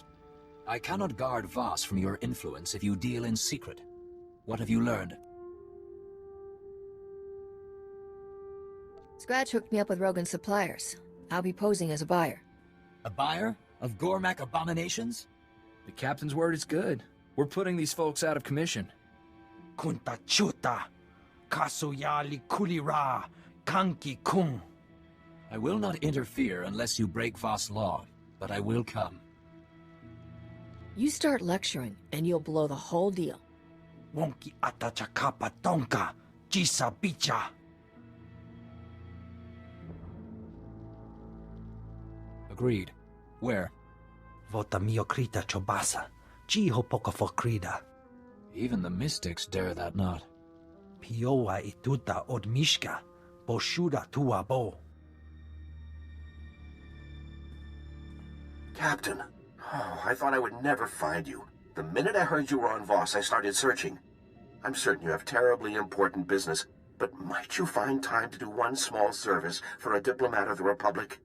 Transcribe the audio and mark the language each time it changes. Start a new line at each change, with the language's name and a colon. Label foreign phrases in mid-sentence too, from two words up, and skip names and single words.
English: I cannot guard Voss from your influence if you deal in secret. What have you learned? Scratch hooked me up with Rogan's suppliers. I'll be posing as a buyer. A buyer? Of Gormak abominations? The captain's word is good. We're putting these folks out of commission. Kunta chuta, kasuyali kulira, kanki kung. I will not interfere unless you break Voss law, but I will come. You start lecturing, and you'll blow the whole deal. Wonki atachakapa tonka, jisa bicha. Agreed. Where? Vota miokrita chobasa, jiho poka fokrida. Even the mystics dare that not. Pioa ituta odmishka, boshuda tuabo. Captain, I thought I would never find you. The minute I heard you were on Voss, I started searching. I'm certain you have terribly important business, but might you find time to do one small service for a diplomat of the Republic?